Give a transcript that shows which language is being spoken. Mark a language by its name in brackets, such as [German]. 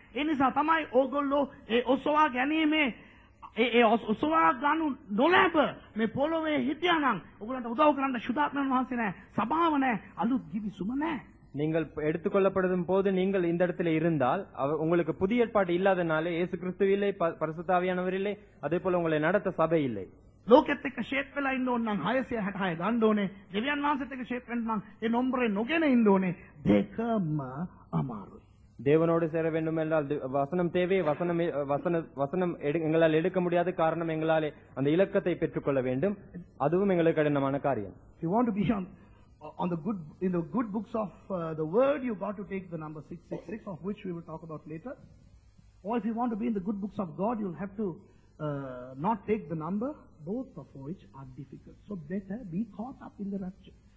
[Sinhala] එනිසා තමයි ඕගොල්ලෝ ඒ ඔසවා ගැනීමේ ඒ ඔසවා ගන්නු නොලැබ මේ පොළොවේ හිටියානම් ඔයගොල්ලන්ට උදව් කරන්න ශුද්ධාත්මයන් වහන්සේ නැහැ, සභාව නැහැ, අලුත් ජීවිසුම නැහැ. [Tamil] நீங்கள் எடுத்துக்கொள்ளப்படும் போது நீங்கள் இந்த இடத்துல இருந்தால் உங்களுக்கு புதிய ஏற்பாடு இல்லாதனாலே இயேசு கிறிஸ்து இல்லை, பரிசுத்த ஆவியானவர் இல்லை, அதே போல உங்களை நடத்த சபை இல்லை. [Sinhala] ලෝකෙත් එක්ක ෂේප් වෙලා ඉන්න ඕන නම් 666 ගන්න ඕනේ. දෙවියන් වහන්සේත් එක්ක ෂේප් වෙන්න නම් ඒ නම්බරේ නොගෙන ඉන්න ඕනේ. දෙකම අමාරුයි. [Tamil] தேவனோடு சேர வேண்டும் என்றால் வசனம் தேவை, வசனம் எங்களால் எடுக்க முடியாத காரணம் எங்களாலே அந்த இலக்கத்தை பெற்றுக்கொள்ள வேண்டும், அதுவும் எங்களுக்கு கடினமான காரியம். [English] If you want to be on the good, in the good books of the word, you got to take the number 666, of which we will talk about later. Or if you want to be in the good books of God, you'll have to not take the number, both of which are difficult. So better be caught up in the rapture.